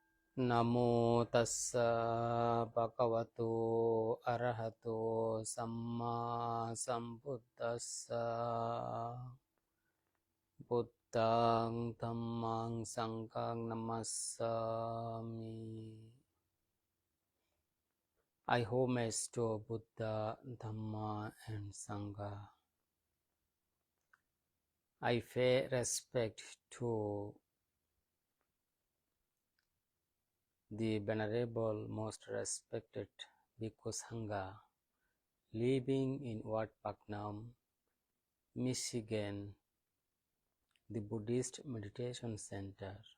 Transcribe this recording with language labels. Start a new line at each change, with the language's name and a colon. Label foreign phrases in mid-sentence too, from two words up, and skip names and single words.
Pali: Namo Tassa Bhagavato Arahato Sammā Sambuddhassa Buddhaṃ Dhammaṃ Sanghaṃ Namasami.
English: I homage to Buddha, Dhamma and Sangha. I pay respect to the Venerable Most Respected Bhikkhus Sangha living in Etaṁ Michigan, the Buddhist Meditation Center,